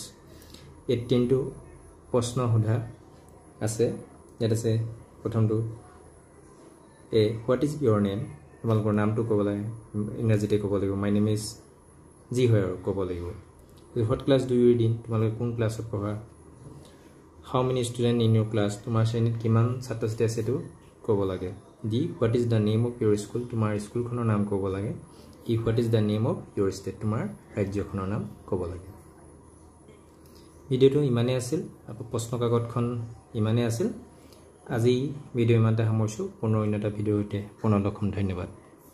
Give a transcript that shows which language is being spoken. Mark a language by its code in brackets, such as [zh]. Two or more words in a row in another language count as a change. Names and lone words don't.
[as] 18 to প্ৰশ্ন সোধা আছে। ইয়াত আছে প্ৰথমটো [en] what is your name? [as] তোমালোকৰ নামটো ক'ব লাগে ইংৰাজীতে ক'ব লাগিব। [en] my name is [as] জি হয় আৰু ক'ব লাগিব। [en] what class do you read in? [as] তোমালোকে কোন ক্লাছত পঢ়া? [en] how many students in your class? [as] তোমাৰ শ্ৰেণীত কিমান ছাত্ৰ ছাত্ৰী আছে তো ক'ব লাগে। [en] ডি what is the name of your school? [as] তোমাৰ স্কুলখনৰ নাম ক'ব লাগে। [en] ই what is the name of your state? [as] তোমাৰ ৰাজ্যখনৰ নাম ক'ব লাগে। ভিডিওটো ইমানে আছিল। প্ৰশ্ন কাকতখন ইমানে আছিল। আজি ভিডিও ইমানতে সামৰিছো। পুনৰ অন্য এটা ভিডিও হতে পুনৰ লগ পাম। ধন্যবাদ।